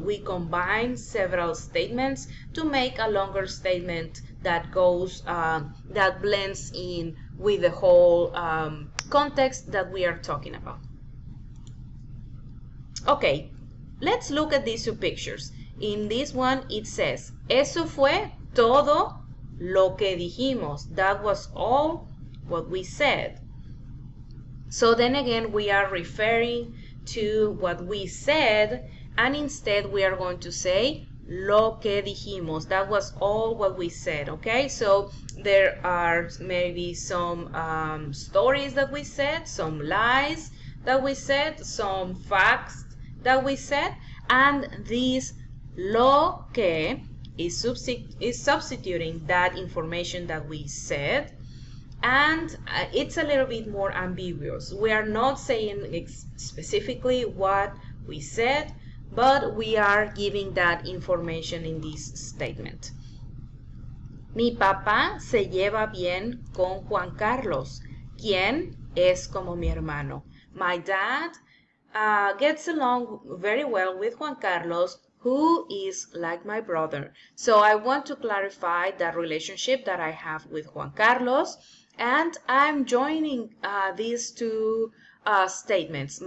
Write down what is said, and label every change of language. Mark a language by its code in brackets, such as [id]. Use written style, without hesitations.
[en] We combine several statements to make a longer statement that goes, that blends in with the whole context that we are talking about. Okay, let's look at these two pictures. [es] In this one it says, eso fue todo lo que dijimos. [en] That was all what we said. So then again, we are referring to what we said, and instead we are going to say [es] lo que dijimos. [en] That was all what we said, okay? So there are maybe some stories that we said, some lies that we said, some facts that we said, and this lo que is substituting that information that we said, and it's a little bit more ambiguous. We are not saying specifically what we said, but we are giving that information in this statement. [es] Mi papá se lleva bien con Juan Carlos, quien es como mi hermano. [en] My dad gets along very well with Juan Carlos, who is like my brother. So I want to clarify that relationship that I have with Juan Carlos, and I'm joining these two statements.